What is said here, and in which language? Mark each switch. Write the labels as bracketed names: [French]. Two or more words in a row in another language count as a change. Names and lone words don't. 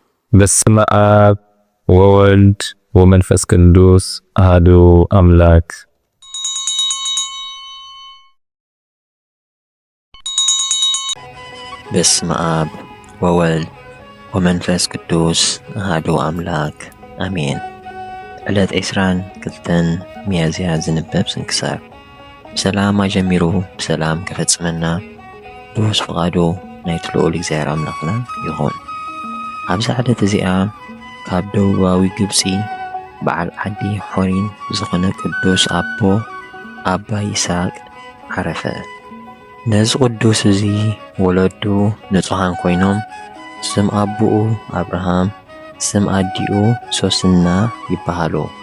[Geez] በስመ አብ ወወልድ ወመንፈስ ቅዱስ አሐዱ አምላክ። በስመ አብ ወወልድ ወመንፈስ ቅዱስ አሐዱ አምላክ አሜን። [Tigrinya] ዕለት 22 ሚያዝያ ዝንበብ ስንክሳር ብሰላም አጀሚሩ ብሰላም ከፈጽመና ብውስ ፍቓዱ ናይቲ ልዑል እግዚአብሔር አምላኽና ይኹን። ኣብዚ ዕለት እዚኣ ካብ ደቡባዊ ግብፂ በዓል ዓዲ ሖሪን ዝኾነ ቅዱስ ኣቦ ኣባ ይስሐቅ ዓረፈ። ነዚ ቅዱስ እዚ ወለዱ ንጹሃን ኮይኖም ስም ኣቦኡ አብርሃም ስም ኣዲኡ ሶስና ይበሃሉ።